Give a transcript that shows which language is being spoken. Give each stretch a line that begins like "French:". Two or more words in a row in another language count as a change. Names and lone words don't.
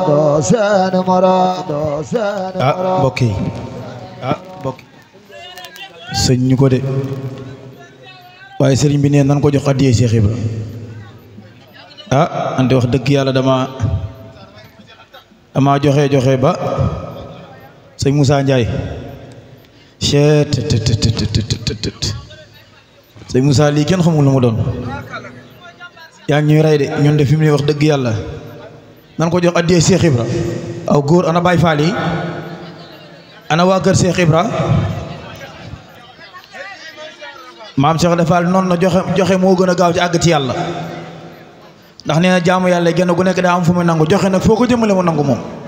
Wolof: Doo seen morom. Doo seen morom. Ah, mbokk yi. Ah, mbokk yi. Sëñ ñu ko de. Waaye sëriñ bi nee nan ko jox addiya Cheikh Ibra. Ah, ante wax dëgg yàlla dama Dama joxe, joxe ba sëñ Moussa Ndiaye. Chet, tet, tet, tet, tet, tet, tet, tet. Sëñ Moussa, lii kenn xamul lu mu doon. Yaa ngi ñuy rey de, ñun de fi mu ne wax dëgg Yàlla. Nan ko jox addiya Cheikh Ibra. Aw góor, ana Baye Fall yi? Ana waa kër Cheikh Ibra? Maam Cheikh Ibra Fall noonu na joxe, joxe moo gën a gaaw ci àgg ci Yàlla. Ndax nee na jaamu Yàlla genn gu nekk daa am fu muy nangu, joxe nag foo ko jëmale mu nangu moom.